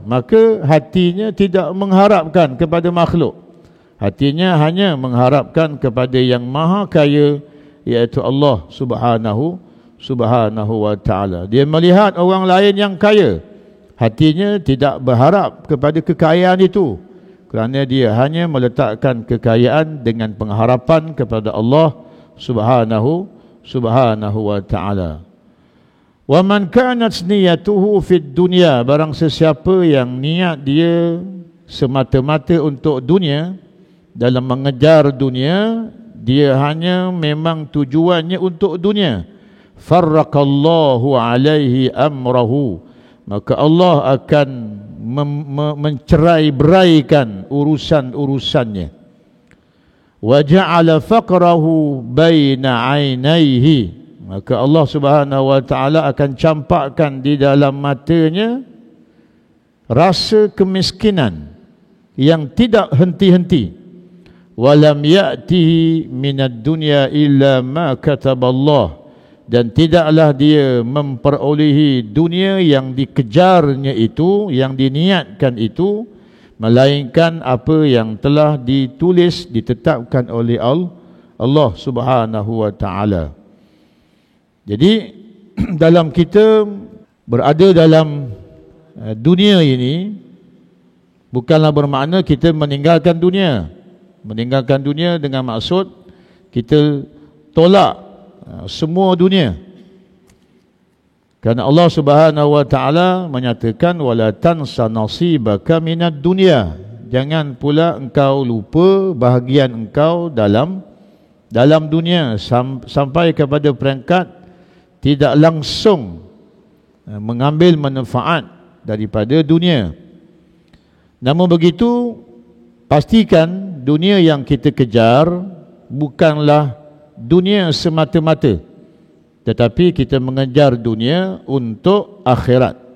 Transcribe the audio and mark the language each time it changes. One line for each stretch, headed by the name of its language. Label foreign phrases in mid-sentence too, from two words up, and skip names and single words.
Malay: Maka hatinya tidak mengharapkan kepada makhluk, hatinya hanya mengharapkan kepada yang maha kaya, iaitu Allah
Arabic: سبحانه وتعالى.
Malay: Dia melihat orang lain yang kaya, hatinya tidak berharap kepada kekayaan itu, kerana dia hanya meletakkan kekayaan dengan pengharapan kepada Allah
Arabic: سبحانه وتعالى. ومن كانت نيته في الدنيا,
Malay: barang sesiapa yang niat dia semata-mata untuk dunia, dalam mengejar dunia, dia hanya memang tujuannya untuk dunia.
Arabic: فرق الله عليه أمره,
Malay: maka Allah akan mencerai-beraikan urusan-urusannya.
Arabic: وجعل فقره بين عينيه,
Malay: maka Allah
Arabic: سبحانه وتعالى
Malay: akan campakkan di dalam matanya rasa kemiskinan yang tidak henti-henti.
Arabic: ولم يأته من الدنيا إلا ما كتب الله,
Malay: dan tidaklah dia memperolehi dunia yang dikejarnya itu, yang diniatkan itu, melainkan apa yang telah ditulis, ditetapkan oleh Allah
Arabic: سبحانه وتعالى.
Malay: Jadi dalam kita berada dalam dunia ini bukanlah bermakna kita meninggalkan dunia. Meninggalkan dunia dengan maksud kita tolak semua dunia. Kerana Allah
Arabic: سبحانه وتعالى
Malay: menyatakan
Arabic: ولا تنس نصيبك من الدنيا.
Malay: Jangan pula engkau lupa bahagian engkau dalam dunia sampai kepada peringkat tidak langsung mengambil manfaat daripada dunia. Namun begitu, pastikan dunia yang kita kejar bukanlah dunia semata-mata, tetapi kita mengejar dunia untuk akhirat.